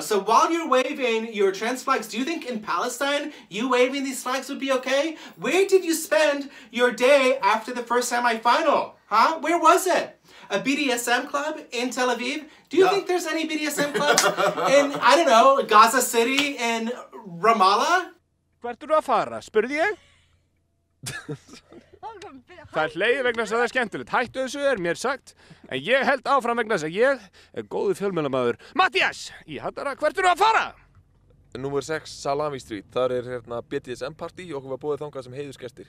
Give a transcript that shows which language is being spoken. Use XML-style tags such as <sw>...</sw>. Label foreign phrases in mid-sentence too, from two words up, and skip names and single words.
<en>So while you're waving your trans flags, do you think in Palestine, you waving these flags would be okay? Where did you spend your day after the first semi-final? Huh? Where was it? A BDSM club in Tel Aviv? Do you think there's any BDSM clubs in, I don't know, Gaza City and Ramallah?</en> <is>Hvert eru að fara, spurði ég? Það hlegið vegna þess að það er skemmtilegt. Hættu þessu mér sagt, en ég held áfram vegna þess að ég góður fjölmiðlamaður. Mattias, í Hattara, hvert eru að fara? Númer 6 Salami Street, þar hérna BDSM party og okkur var boðið þangað sem heiðursgestir.</is>